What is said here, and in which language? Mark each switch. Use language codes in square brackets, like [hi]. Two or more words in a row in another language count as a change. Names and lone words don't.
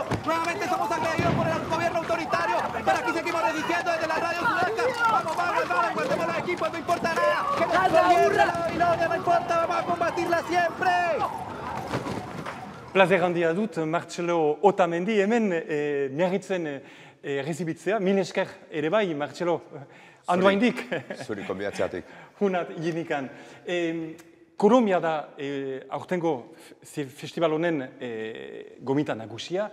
[es] Nuevamente somos agredidos por el gobierno autoritario. Pero aquí seguimos resistiendo desde la radio Sudaca. Vamos, vamos, vamos, guardemos los equipos, no importa nada. Que no importa, vamos a combatirla siempre. [eu] Plazer handia dut, Martxelo Otamendi, hemen Miarritzen rezibitzea. Mil esker ere bai, Martxelo. Handu haindik. Zuri konbidatzeatik. Hunat, jinikan. Kolombia da aurtengo festival honen gomita nagusia.